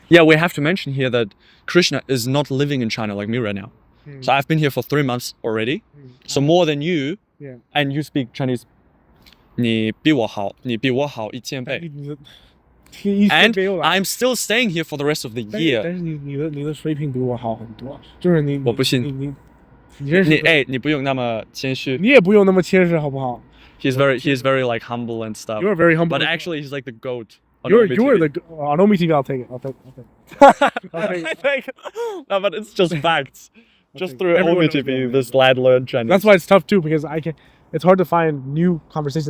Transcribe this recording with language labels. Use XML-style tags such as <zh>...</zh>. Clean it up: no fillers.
<en>Yeah, we have to mention here that Krishna is not living in China like me right now. So I've been here for 3 months already. So more than you. Yeah. And you speak Chinese.</en> <zh>你比我好1000倍.</zh> <en>And I'm still staying here for the rest of the year.</en> <zh>但是你的水平比我好很多，就是你我不信。你认识你不用那么谦虚。你也不用那么谦虚，好不好？</zh> <en>He's very like humble and stuff. You're very humble. But actually, he's like the goat. You're the on omeTV. I'll take it. I'll take it. No, but it's just facts. Just through omeTV, this lad learned Chinese. That's why it's tough too, because it's hard to find new conversations.</en>